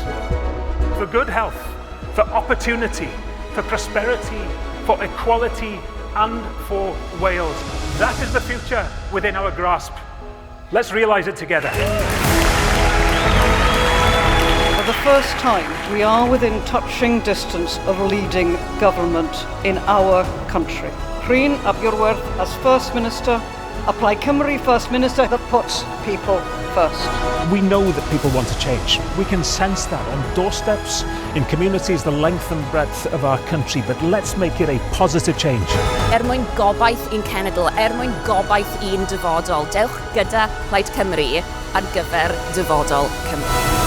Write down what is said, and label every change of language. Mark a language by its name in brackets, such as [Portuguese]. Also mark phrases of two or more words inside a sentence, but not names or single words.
[English] For good health, for opportunity, for prosperity, for equality and for Wales. That is the future within our grasp. Let's realise it together. For the first time, we are within touching distance of leading government in our country. Pryn ap Iorwerth as First Minister, a Plaid Cymru First Minister that puts people first. We know that people want to change. We can sense that on doorsteps, in communities the length and breadth of our country, but let's make it a positive change. [Welsh] Mwyn gobaith i'n cenedl, mwyn gobaith i'n dyfodol. Dewch gyda Plaid Cymru ar gyfer dyfodol Cymru.